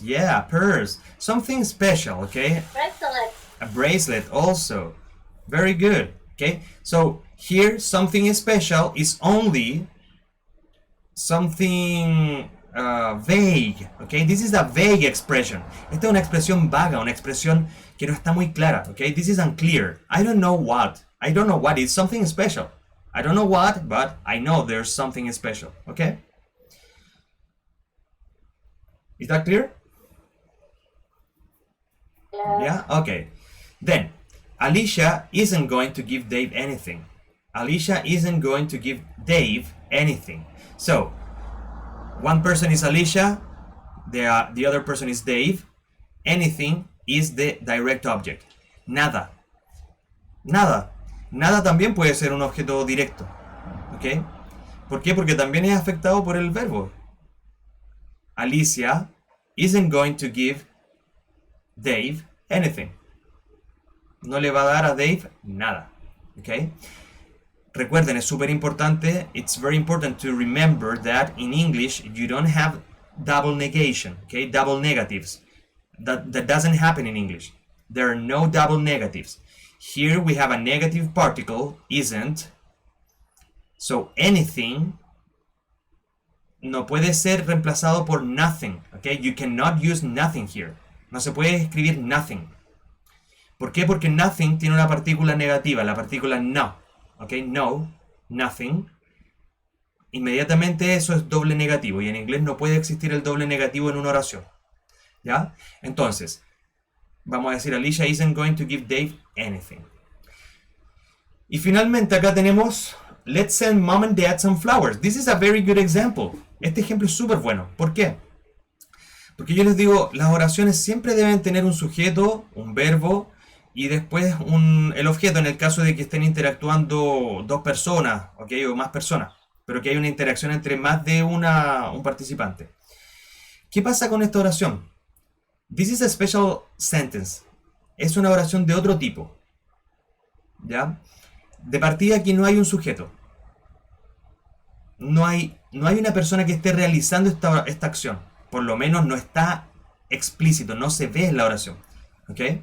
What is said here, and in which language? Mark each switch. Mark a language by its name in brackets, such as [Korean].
[English] Yeah, a purse. Something special. Okay, Bracelet. a bracelet also. Very good. Okay, so here something special is only something vague. Okay, this is a vague expression. [Spanish] Esta es una expresión vaga, una expresión que no está muy clara. [English] Okay, this is unclear. I don't know what. I don't know what. It's something special. I don't know what, but I know there's something special. Okay, is that clear? Yeah. Okay. Then Alicia isn't going to give Dave anything. Alicia isn't going to give Dave anything. So one person is Alicia, the other person is Dave. Anything is the direct object. [Spanish] Nada. Nada. Nada también puede ser un objeto directo. ¿Ok? ¿Por qué? Porque también es afectado por el verbo. [English] Alicia isn't going to give Dave anything. [Spanish] No le va a dar a Dave nada. ¿Ok? Recuerden, es súper importante. [English] It's very important to remember that in English you don't have double negation. Okay? Double negatives. That doesn't happen in English. There are no double negatives. Here we have a negative particle, isn't. [Spanish] So anything no puede ser reemplazado por nothing. [English] Okay? You cannot use nothing here. [Spanish] No se puede escribir nothing. ¿Por qué? Porque nothing tiene una partícula negativa, la partícula no. Okay? No, nothing. Inmediatamente eso es doble negativo y en inglés no puede existir el doble negativo en una oración. ¿Ya? Entonces, vamos a decir [English] Alicia isn't going to give Dave anything. [Spanish] Y finalmente acá tenemos [English] let's send mom and dad some flowers. This is a very good example. [Spanish] Este ejemplo es súper bueno. ¿Por qué? Porque yo les digo, las oraciones siempre deben tener un sujeto, un verbo y después el objeto en el caso de que estén interactuando dos personas, ¿okay? O más personas, pero que hay una interacción entre más de un participante. ¿Qué pasa con esta oración? [English] This is a special sentence. [Spanish] Es una oración de otro tipo. ¿Ya? De partida aquí no hay un sujeto. No hay una persona que esté realizando esta acción. Por lo menos no está explícito, no se ve en la oración. ¿Ok?